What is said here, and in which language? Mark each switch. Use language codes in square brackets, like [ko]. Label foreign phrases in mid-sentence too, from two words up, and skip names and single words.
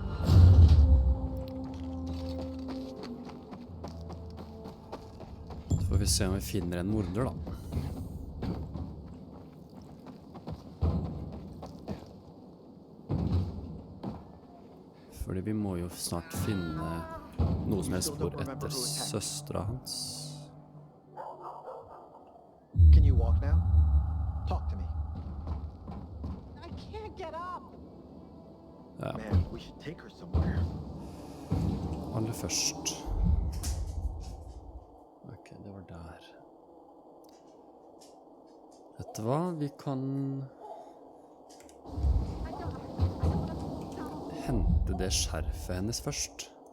[no] Så får vi se om vi finner en morder da. Fordi vi må jo snart finne noe som helst spor etter søstra hans. [en] Can you walk now? Talk to me. I can't get up. [no] Ja. [en] Man, we should take her somewhere. [no] Aller først. Ok, det var der. Vet du hva? Vi kan hente det skjerfet hennes først.